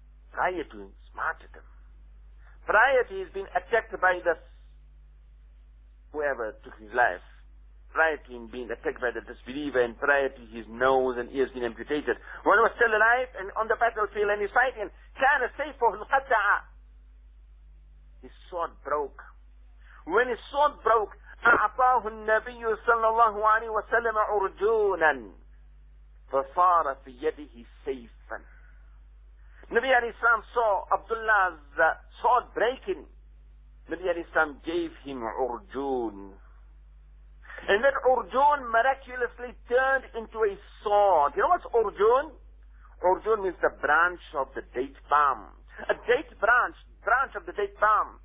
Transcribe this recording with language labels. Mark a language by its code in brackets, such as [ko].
[en] Prior to his martyrdom, prior to his being attacked by the whoever took his life, prior to him being attacked by the disbeliever, and prior to his nose and ears being amputated, when he was still alive and on the battlefield and he's fighting, [ar] كَانَ سَيْفُهُ الْقَدَّعَ, [en] his sword broke. When his sword broke, [ar] فَعَطَاهُ النَّبِيُّ صَلَّى اللَّهُ عَلَيْهِ وَسَلَّمَ عُرْجُونًا فَصَارَ فِي يَدِهِ سَيْفًا. [en] Nabi al-Islam saw Abdullah's sword breaking. Nabi al-Islam gave him عُرْجُون. And then Urjun miraculously turned into a sword. You know what's Urjun? Urjun means the branch of the date palm. A date branch of the date palm.